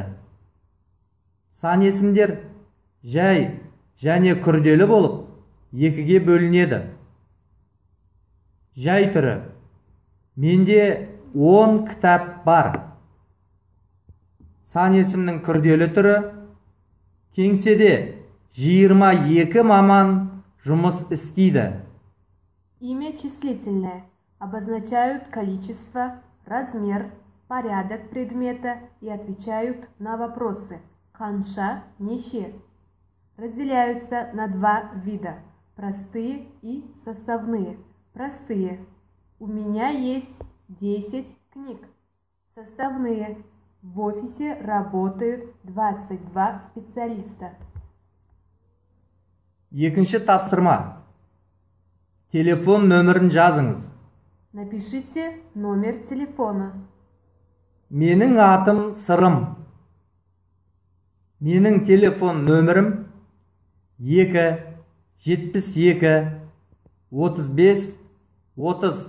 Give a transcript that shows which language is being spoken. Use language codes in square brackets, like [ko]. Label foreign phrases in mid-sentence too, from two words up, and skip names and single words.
[kk] Сан есімдер жай және күрделі болып, екіге бөлінеді. Жай түрі. Менде 10 кітап бар. Сан есімнің күрделі түрі. Кеңседе 22 маман жұмыс істейді. [ru] Имя числительное. Обозначают количество, размер, порядок предмета и отвечают на вопросы. [kk] Қанша, неше. [ru] Разделяются на два вида. Простые и составные. Простые. У меня есть 10 книг. Составные. В офисе работают 22 специалиста. [kk] Екінші тапсырма. Телефон нөмірін жазыңыз. [ru] Напишите номер телефона. [kk] Менің атым Сырым. Менің телефон нөмірім 2 72 35 30.